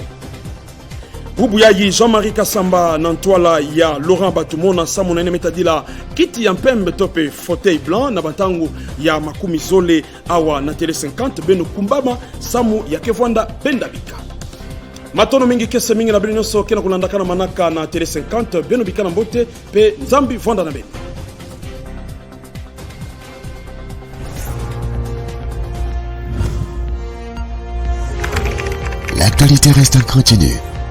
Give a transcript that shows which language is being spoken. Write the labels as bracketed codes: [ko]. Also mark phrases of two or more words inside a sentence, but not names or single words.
[ktu] Bubu yayi Jean-Marie Kasamba na ntwala ya Laurent Batumona samu na metadila kiti ya mpembe tope [fr] fauteuil blanc [ktu] na batangu ya makumi zole awa na tele 50 beno kumbama samu ya Kevwanda Benda Bika. Matono mingi kese mingi na bino so kena kulandakana manaka na tele 50 beno bikana mbote pe nzambi Vwanda na beno. [fr] L'actualité reste continue.